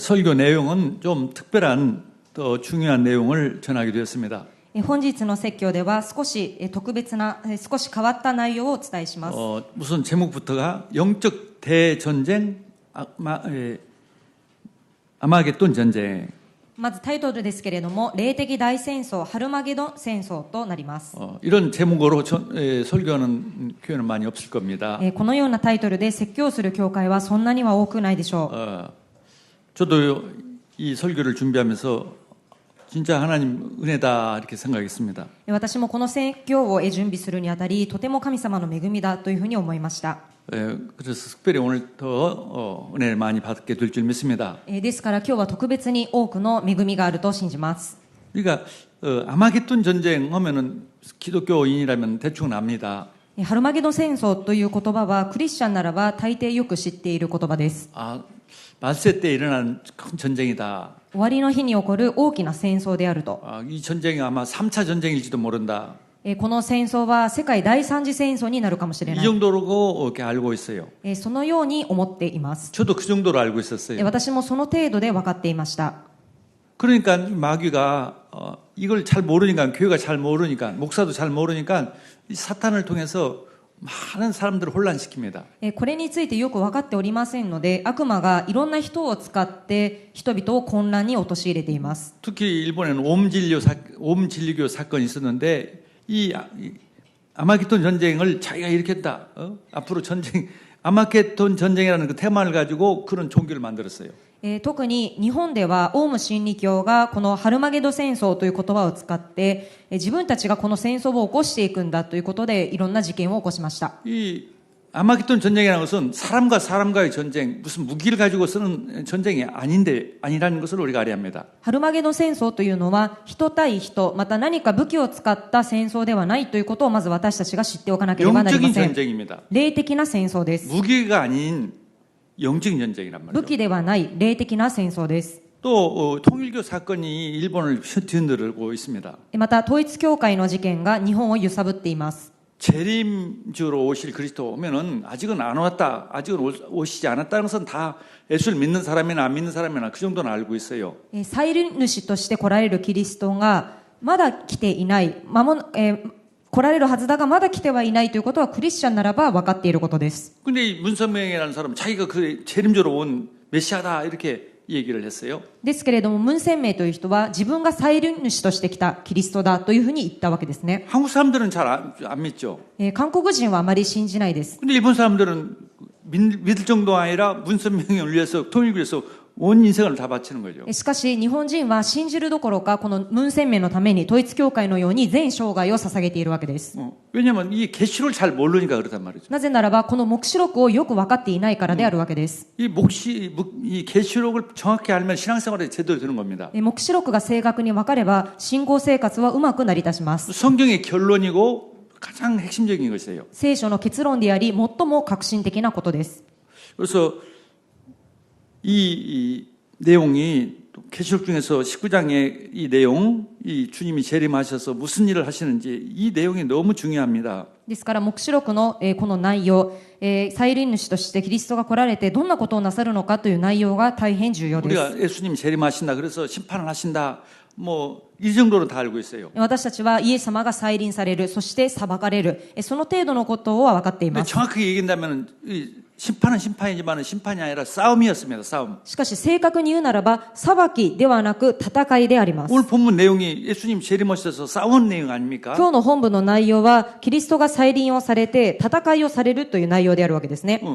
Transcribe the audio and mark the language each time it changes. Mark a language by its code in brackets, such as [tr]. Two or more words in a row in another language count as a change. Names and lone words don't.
[ko] 설교 내용은 좀 특별한 또 중요한 내용을 전하게 되었습니다. [ja] 本日の説教では少し特別な、少し変わった内容をお伝えします。 [ko] 우선 제목부터가 영적 대전쟁, 아마겟돈 전쟁. [ja] まずタイトルですけれども、霊的大戦争、ハルマゲドン戦争となります。 [ko] 이런 제목으로 설교하는 교회는 많이 없을 겁니다. [ja] このようなタイトルで説教する教会はそんなには多くないでしょう。 [ko] 저도 이 설교를 준비하면서 진짜 하나님 은혜다 이렇게 생각했습니다. [ja] 私もこの説教を準備するにあたり、とても神様の恵みだというふうに思いました。 [ko] 그래서 특별히 오늘 더 은혜를 많이 받게 될 줄 믿습니다. [ja] ですから今日は特別に多くの恵みがあると信じます。 [ko] 그러니까 아마겟돈 전쟁 하면은 기독교인이라면 대충 압니다. [ja] ハルマゲドン戦争という言葉はクリスチャンならば大抵よく知っている言葉です。 [ko] 말세 때 일어나는 큰 전쟁이다. [ja] 終わりの日に起こる大きな戦争であると。 [ko] 이 전쟁이 아마 3차 전쟁일지도 모른다. [ja] この戦争は世界第三次戦争になるかもしれな [ko] 이 [ja] い。 [ko] 정도로 이렇게 알고 있어요. [ja] そのように思っています。 [ko] 저도 그 정도로 알고 있었어요. [ja] 私もその程度で分かっていました。 [ko] 그러니까 마귀가 이걸 잘 모르니까, 교회가 잘 모르니까, 목사도 잘 모르니까 이 사탄을 통해서 많은 사람들을 혼란시킵니다. [ja] これについてよく分かっておりませんので、悪魔がいろんな人を使って人々を混乱に陥れています。 [ko] 특히 일본에는 옴진리교 사건이 있었는데 이 아마겟돈 전쟁을 자기가 일으켰다. 앞으로 전쟁, 아마겟돈 전쟁이라는 그 테마를 가지고 그런 종교를 만들었어요. [ja] 特に日本ではオウム真理教がこのハルマゲド戦争という言葉を使って自分たちがこの戦争を起こしていくんだということでいろんな事件を起こしました。 [ko] 이 아마겟돈 전쟁이라는 것은 사람과 사람과의 전쟁, 무슨 무기를 가지고 쓰는 전쟁이 아니라는 것을 우리가 알아야 합니다. [ja] ハルマゲドン戦争というのは人対人、また何か武器を使った戦争ではないということをまず私たちが知っておかなければなりま [ko] 영적인 [ja] せん。 [ko] 전쟁입니다. [ja] 霊的な戦争です。 [ko] 무기가 아닌 영적인 전쟁이란 [ja] 武 [ko] 말이죠. [ja] 器ではない霊的な戦争です。 [ko] 또 통일교 사건이 일본을 뒤흔들고 있습니다. [ja] また統一教会の事件が日本を揺さぶっています。 [ko] 재림주로 오실 그리스도 오면은 아직은 안 왔다, 아직은 오시지 않았다는 것은 다 예수를 믿는 사람이나 안 믿는 사람이나 그 정도는 알고 있어요. [ja] 再臨主として来られるキリストがまだ来ていない、来られるはずだがまだ来てはいないということはクリスチャンならば分かっていることです。 [ko] 근데 이 문선명이라는 사람은 자기가 그 재림주로 온 메시아다 이렇게 얘기를 했어요. [ja] ですけれどもムン・センメイという人は自分が再臨主として来たキリストだというふうに言ったわけですね。 [ko] 한국 사람들은 잘 안 믿죠. [ja] 韓国人はあまり信じないです。 [ko] 근데 일본 사람들은 믿을 정도가 아니라 문선명을 위해서 통일을 위해서 온 인생을 다 바치는 거죠. [ja] しかし日本人は信じるどころかこのムン・センメイのために統一教会のように全生涯を捧げているわけです。 [ko] 왜냐하면 이 계시를 잘 모르니까 그렇단 말이죠. [ja] なぜならばこの黙示録をよく分かっていないからであるわけです。 [ko] 이 계시록을 정확히 알면 신앙생활에 제대로 되는 겁니다. [ja] 黙示録が正確に分かれば信仰生活はうまく成り立ちます。 [ko] 성경의 결론이고 가장 핵심적인 것이에요. [ja] 聖書の結論であり最も革新的なことです。 [ko] 그래서 이 내용이 계시록 중에서 19장의 이 내용, 이 주님이 재림하셔서 무슨 일을 하시는지 이 내용이 너무 중요합니다. [ja] ですから黙示録のこの内容、再臨主としてキリストが来られてどんなことをなさるのかという内容が大変重要です。 [ko] 우리가 예수님이 재림하신다, 그래서 심판을 하신다, 뭐 이 정도로 다 알고 있어요. [ja] 私たちはイエス様が再臨される、そして裁かれる、その程度のことは分かってい [ko] 근데 [ja] ます。 [ko] 정확하게 얘기한다면 심판은 심판이지만 심판이 아니라 싸움이었습니다. 싸움. [ja] しかし正確に言うならば裁きではなく戦いであります。 [ko] 오늘 본문 내용이 예수님 재림하셔서 싸운 내용 아닙니까? [ja] 今日の本文の内容はキリストが再臨をされて戦いをされるという内容であるわけですね。